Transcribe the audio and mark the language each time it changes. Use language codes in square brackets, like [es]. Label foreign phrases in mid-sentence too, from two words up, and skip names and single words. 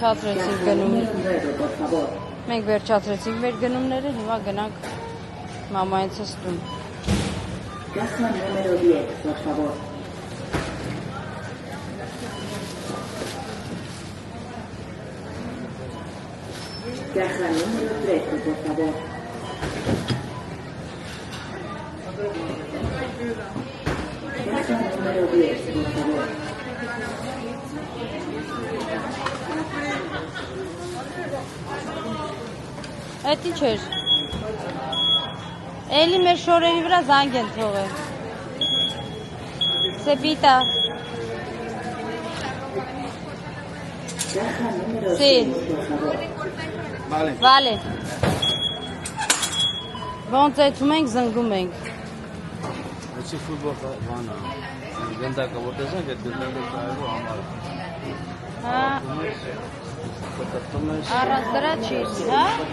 [hy] վերջացրեցինք մեր գնումները, հիմա գնանք մամայինցս տուն։ [es] Casa número 10, por favor. Caja número 13, por favor. Caja número 10, por favor. [hy] Այդ ինչ էր։ Էլի մեր շորերի վրա զանգ են թողել։ Սեպիտա։ [es] Caja número Sí. 6, por favor. [hy] Վալե։ Ոնց էթում ենք, զնգում ենք։ Էսի ֆուտբոլ բանա։ Գնդակը որտես են, այդ գնդակը կարևոր համար։ Հա։ Առանց դրա չի, հա։